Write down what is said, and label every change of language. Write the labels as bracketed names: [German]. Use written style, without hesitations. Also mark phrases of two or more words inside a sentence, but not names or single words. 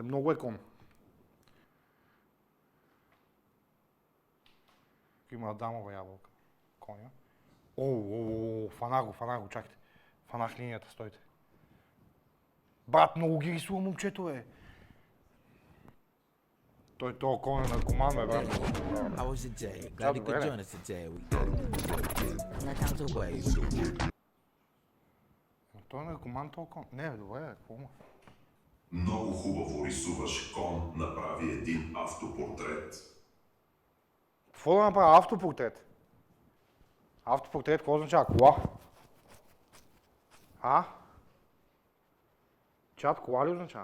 [Bulgarian] Много е кон. Има Адамова ябълка. Коня. Фанах го, чакайте. Фанах линията, стойте. Брат, много ги рисува момчето, бе. Той това кон е наркоман, бе, брат. [English] How was your day? Glad you could join us today. Now time to wave. [Bulgarian] Той е наркоман, този кон. Не, бе, добре, какво му? Много хубаво рисуваш кон, направи един автопортрет. Какво да направя? Автопортрет? Автопортрет, какво означава? Кола? Чат, кола ли означава?